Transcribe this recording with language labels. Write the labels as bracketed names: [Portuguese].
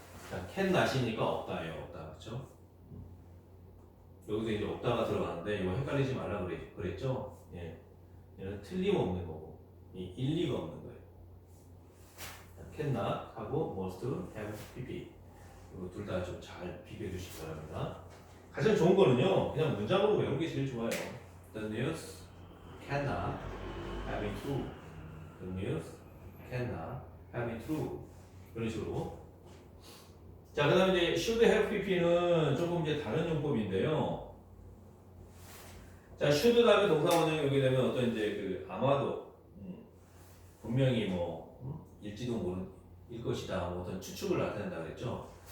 [Korean] 자, can not이니까 없다예요. 없다. 그렇죠? 여기서 이제 없다가 들어가는데 이거 헷갈리지 말라 그랬죠? 예. 얘는 틀림없는 거고 이 일리가 없는 거예요. can not 하고 must have pp 이거 둘 다 좀 잘 비교해 주시기 바랍니다. 가장 좋은 거는요 그냥 문장으로 외우는 게 제일 좋아요. [English] The news cannot have been true. The news cannot have been true. [Korean] 이런 식으로. 자, 그 다음에 이제 should have pp는 조금 이제 다른 용법인데요. 자, should 다음에 동사원형이 오게 되면 어떤 이제 그 아마도 분명히 뭐 일지도 모를 것이다 뭐 어떤 추측을 나타낸다 그랬죠.